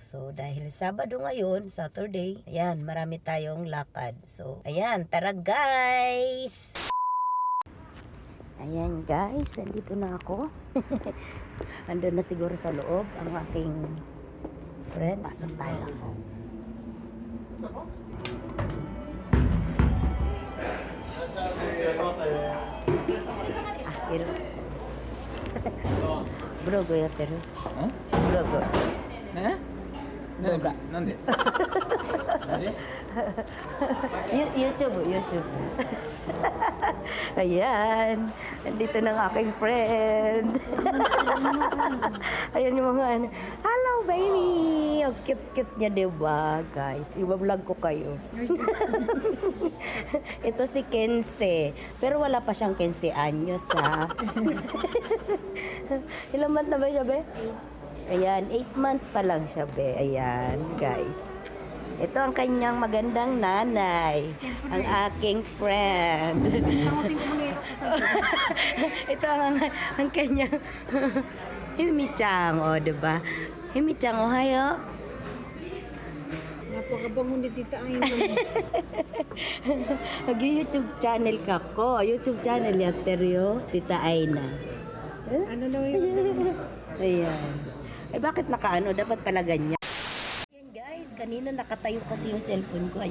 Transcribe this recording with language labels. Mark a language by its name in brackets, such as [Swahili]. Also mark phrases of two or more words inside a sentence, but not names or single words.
[Filipino] So, dahil Sabado ngayon, Saturday, ayan, marami tayong lakad. So, ayan, tara guys! Ayan guys, nandito na ako. Andun na siguro sa loob ang aking friend. Pasok tayo. Hiro. [Japanese] ブログやってる? Brogo. Nande? YouTube. [Filipino] Ayan. Nandito na ang aking friend. Ayan yung mga ano. Hello baby! Ang cute-cute niya, diba guys? Iba-vlog ko kayo. Ito si Kense. Pero wala pa siyang 15 anyos ha. Ilang month na ba siya, be? Ayan, 8 months pa lang siya, be. Ayan, guys. Ito ang kanyang magandang nanay. Ang aking friend. Ito ang kanyang Himi-chan, o, diba? Himi-chan, ohayo. Napakabango ni Tita Aina. Mag-YouTube channel ka ko. [Japanese] YouTube channel yatteru yo, Tita Aina. [Filipino] Ano daw yun? Ayan. Eh bakit nakaano? Dapat pala ganyan. Ayan guys, kanina nakatayo kasi yung cellphone ko.